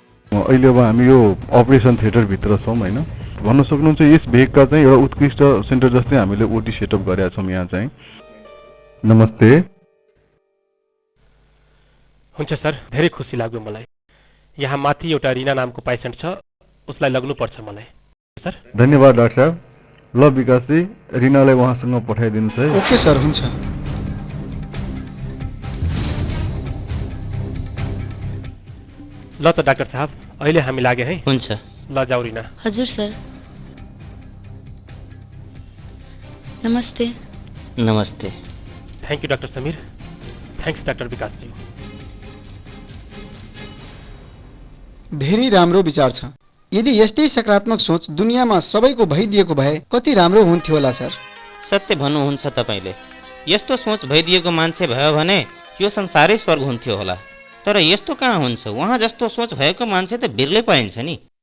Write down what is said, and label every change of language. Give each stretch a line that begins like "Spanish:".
Nepali: अहिले अब हामी यो अपरेसन थिएटरभित्र छौँ होइन। भन्न सक्नुहुन्छ यस भेगका चाहिँ एउटा उत्कृष्ट सेन्टर जस्तै हामीले ओटी सेटअप गरेका छौँ यहाँ चाहिँ। नमस्ते। हुन्छ सर, धेरै खुसी लाग्यो मलाई। यहाँ माथि एउटा रिना नामको पेसेन्ट छ, उसलाई लग्नुपर्छ मलाई। सर धन्यवाद डाक्टर साहब। ल विकासजी, रिनालाई उहाँसँग पठाइदिनुहोस् है। ओके सर, हुन्छ। ल त डाक्टर साहब, अहिले हामी लागे है। हुन्छ, ल जाऊ रिना। हजुर सर। नमस्ते। नमस्ते।
English: Thank you doctor Samir, thanks doctor Vikasji.
Nepali: धेरै राम्रो विचार छ। यदि यस्तै सकारात्मक सोच दुनियाँमा सबैको भइदिएको भए कति राम्रो हुन्थ्यो होला सर। सत्य भन्नुहुन्छ तपाईँले। यस्तो सोच भइदिएको मान्छे भयो भने यो संसारै स्वर्ग हुन्थ्यो होला। तर यस्तो कहाँ हुन्छ? उहाँ जस्तो सोच भएको मान्छे त बिरलै पाइन्छ नि।